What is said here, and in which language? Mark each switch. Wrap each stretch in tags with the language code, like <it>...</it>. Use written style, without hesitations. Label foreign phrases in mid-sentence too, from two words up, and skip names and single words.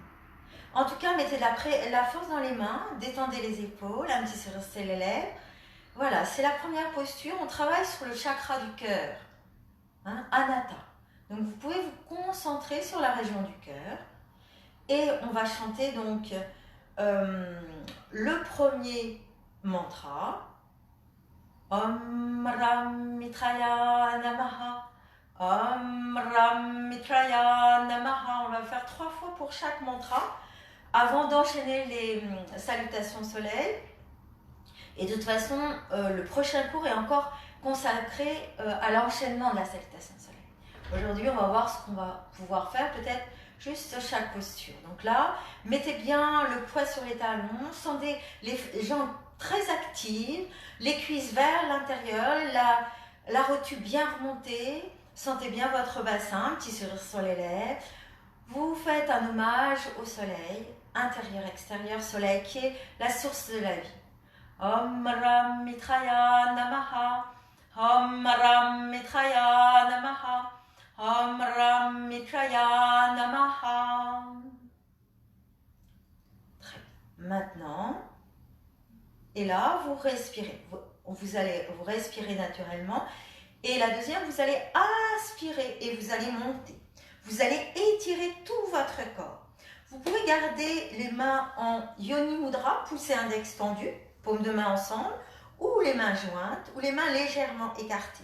<fr>En tout cas, mettez la force dans les mains, détendez les épaules, un petit sourire sur les lèvres. Voilà, c'est la première posture. On travaille sur le chakra du cœur, hein, Anahata. Donc, vous pouvez vous concentrer sur la région du cœur. Et on va chanter donc le premier mantra.</fr> <sa>Om Ram Mitraya Namaha. Om Ram Mitraya Namaha.</sa> <fr>On va faire 3 fois pour chaque mantra avant d'enchaîner les salutations soleil. Et de toute façon, le prochain cours est encore consacré à l'enchaînement de la salutation soleil. Aujourd'hui, on va voir ce qu'on va pouvoir faire, peut-être juste chaque posture. Donc là, mettez bien le poids sur les talons, sentez les jambes très actives, les cuisses vers l'intérieur, la rotule bien remontée, sentez bien votre bassin, petit sourire sur les lèvres. Vous faites un hommage au soleil, intérieur, extérieur, soleil qui est la source de la vie.</fr> <sa>Om Ram Mitraya Namaha, Om Ram Mitraya Namaha, Om Ram Mitraya Namaha.</sa> <fr>Très bien. Maintenant, et là, vous respirez. Vous allez vous respirer naturellement. Et la deuxième, vous allez aspirer et vous allez monter. Vous allez étirer tout votre corps. Vous pouvez garder les mains en</fr> <sa>Yoni Mudra,</sa> <fr>pouce et index tendus, paumes de main ensemble, ou les mains jointes, ou les mains légèrement écartées.</fr>